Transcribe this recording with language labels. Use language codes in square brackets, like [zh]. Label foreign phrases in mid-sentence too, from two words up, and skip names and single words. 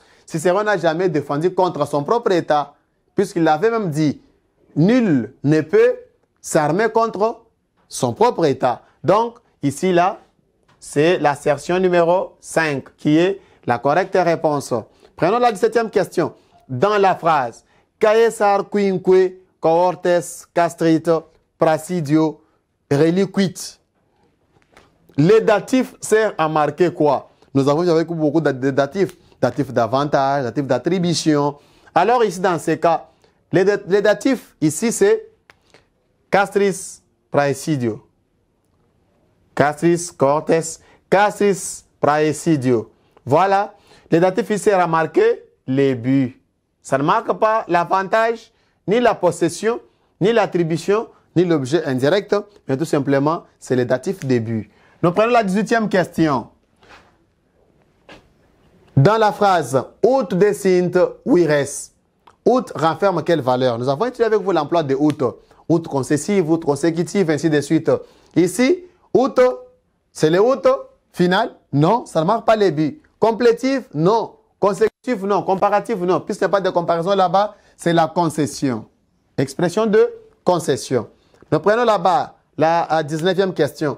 [fr] Cicéron n'a jamais défendu contre son propre État, puisqu'il avait même dit, nul ne peut s'armer contre son propre État. Donc, ici, là, c'est l'assertion numéro 5 qui est la correcte réponse. Prenons la 17e question. Dans la phrase, [la] Caesar quinque cohortes castrit praesidio, reliquit. [fr] Les datifs servent à marquer quoi? Nous avons vu avec beaucoup de datifs. Datifs d'avantage, datifs d'attribution. Alors ici, dans ces cas, les datifs, ici, c'est [la] castris praesidio. Castris cortes, castris praesidio. [fr] Voilà. Les datifs ici servent à marquer les buts. Ça ne marque pas l'avantage, ni la possession, ni l'attribution, ni l'objet indirect, mais tout simplement, c'est les datifs des buts. Nous prenons la 18e question. Dans la phrase « [la] Ut decint vires [fr] », ut renferme quelle valeur? Nous avons étudié avec vous l'emploi de ut. Ut concessive, ut consécutive, ainsi de suite. Ici, ut, c'est le ut final? Non, ça ne marque pas les buts. Complétif? Non. Consécutif? Non. Comparatif? Non. Puisqu'il n'y a pas de comparaison là-bas, c'est la concession. Expression de concession. Nous prenons là-bas la 19e question.